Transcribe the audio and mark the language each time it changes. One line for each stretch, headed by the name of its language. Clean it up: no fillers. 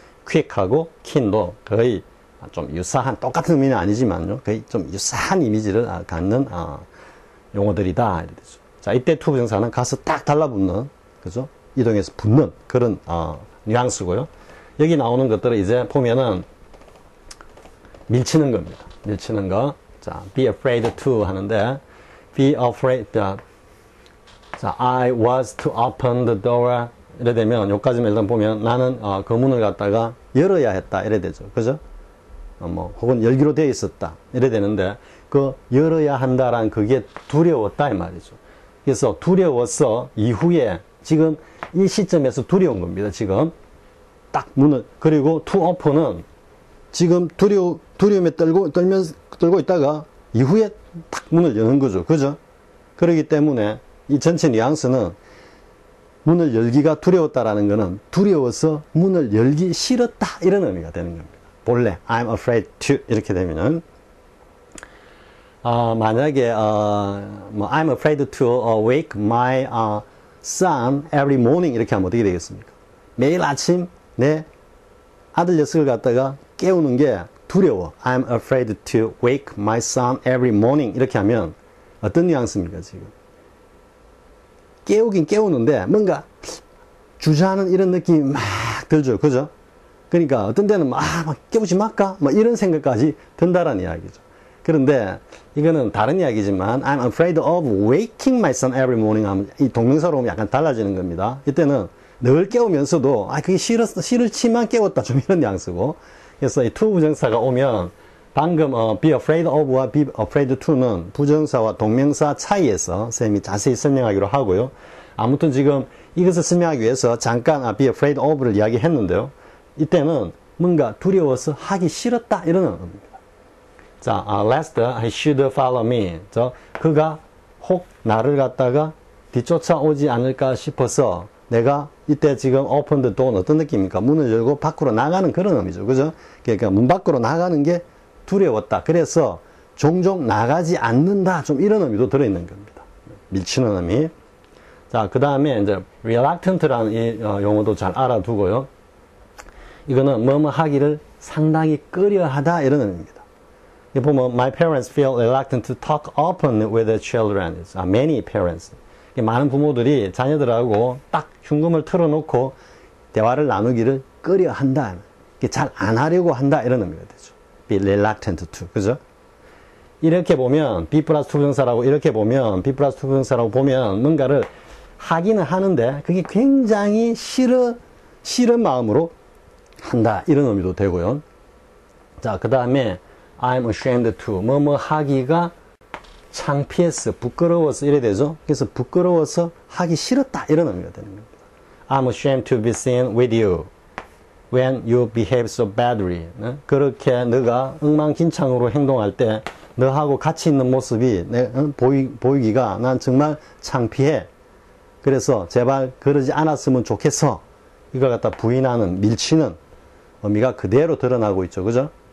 Korean: quick하고 keen도 거의 좀 유사한, 똑같은 의미는 아니지만요. 거의 좀 유사한 이미지를 갖는 용어들이다. 이렇게 되죠. 자, 이때 to 부정사는 가서 딱 달라붙는, 그죠? 이동해서 붙는 그런 뉘앙스고요. 여기 나오는 것들을 이제 보면은 밀치는 겁니다. 밀치는 거. 자,
English: be afraid to
Korean: 하는데
English: be afraid. 자, I was to open the door.
Korean: 이래 되면 여기까지만 일단 보면 나는 그 문을 갖다가 열어야 했다. 이래 되죠. 그죠? 뭐 혹은 열기로 되어 있었다. 이래 되는데 그 열어야 한다란 그게 두려웠다 이 말이죠. 그래서 두려워서 이후에 지금 이 시점에서 두려운 겁니다. 지금 딱 문을, 그리고 to open은 지금 두려움에 떨고 있다가 이후에 딱 문을 여는 거죠. 그죠? 그렇기 때문에 이 전체 뉘앙스는 문을 열기가 두려웠다라는 것은 두려워서 문을 열기 싫었다. 이런 의미가 되는 겁니다. 본래
English: I'm afraid to
Korean: 이렇게 되면은 만약에 뭐
English: I'm afraid to wake my son every morning
Korean: 이렇게 하면 어떻게 되겠습니까? 매일 아침 내 아들 녀석을 갖다가 깨우는 게 두려워.
English: I'm afraid to wake my son every morning
Korean: 이렇게 하면 어떤 뉘앙스입니까 지금? 깨우긴 깨우는데 뭔가 주저하는 이런 느낌이 막 들죠. 그죠? 그러니까 어떤 데는 막 깨우지 말까? 막 이런 생각까지 든다라는 이야기죠. 그런데 이거는 다른 이야기지만
English: I'm afraid of waking my son every morning
Korean: 하면 이 동명사로 오면 약간 달라지는 겁니다. 이때는 늘 깨우면서도 그게 싫지만 깨웠다 좀 이런 뉘앙스고. 그래서 이 to 부정사가 오면 방금
English: be afraid of
Korean: 와
English: be afraid to
Korean: 는 부정사와 동명사 차이에서 선생님이 자세히 설명하기로 하고요. 아무튼 지금 이것을 설명하기 위해서 잠깐
English: be afraid of
Korean: 를 이야기했는데요. 이때는 뭔가 두려워서 하기 싫었다 이런 의미입니다.
English: 자, lest he should follow me.
Korean: 그가 혹 나를 갖다가 뒤쫓아오지 않을까 싶어서 내가 이때 지금
English: open the door
Korean: 는 어떤 느낌입니까? 문을 열고 밖으로 나가는 그런 의미죠. 그죠? 그러니까 문 밖으로 나가는 게 두려웠다. 그래서 종종 나가지 않는다. 좀 이런 의미도 들어있는 겁니다. 밀치는 의미. 자, 그 다음에 이제 reluctant라는 이 용어도 잘 알아두고요. 이거는 뭐뭐 하기를 상당히 꺼려하다 이런 의미입니다. 보면
English: my parents feel reluctant to talk openly with their children. Many parents.
Korean: 많은 부모들이 자녀들하고 딱 흉금을 틀어놓고 대화를 나누기를 꺼려한다. 잘 안 하려고 한다 이런 의미가 되죠.
English: be reluctant to.
Korean: 그죠? 이렇게 보면 be 플러스 to 부정사라고 이렇게 보면 be 플러스 to 부정사라고 보면 뭔가를 하기는 하는데 그게 굉장히 싫은 마음으로 한다 이런 의미도 되고요. 자, 그 다음에
English: I'm ashamed to
Korean: 뭐뭐 하기가 창피해서 부끄러워서 이래 되죠. 그래서 부끄러워서 하기 싫었다 이런 의미가 되는 겁니다.
English: I'm ashamed to be seen with you when you behave so badly.
Korean: 그렇게 너가 엉망진창으로 행동할 때 너하고 같이 있는 모습이 보이기가 난 정말 창피해. 그래서 제발 그러지 않았으면 좋겠어. 이걸 갖다 부인하는 밀치는 의미가 그대로 드러나고 있죠. 그죠?